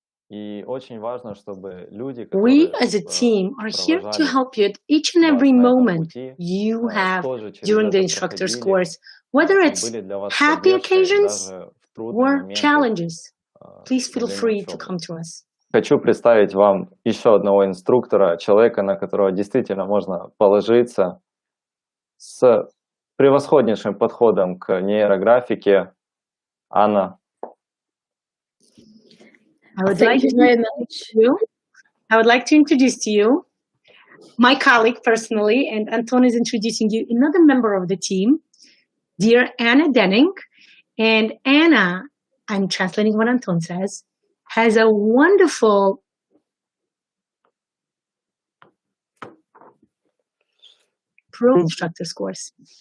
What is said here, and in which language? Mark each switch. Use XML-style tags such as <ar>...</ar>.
<en>We as a team are here to help you at each and every moment you have during the instructor's course, whether it's happy occasions or challenges. Please feel free to come to us.</en> <ru>Хочу представить вам еще одного инструктора, человека, на которого действительно можно положиться, с превосходнейшим подходом к нейрографике. Анна.</ru> <en>I would like to introduce to you my colleague personally, and Anton is introducing you another member of the team. Dear Anna Denning, and Anna, I'm translating what Anton says, has a wonderful Pro Instructors course.</en>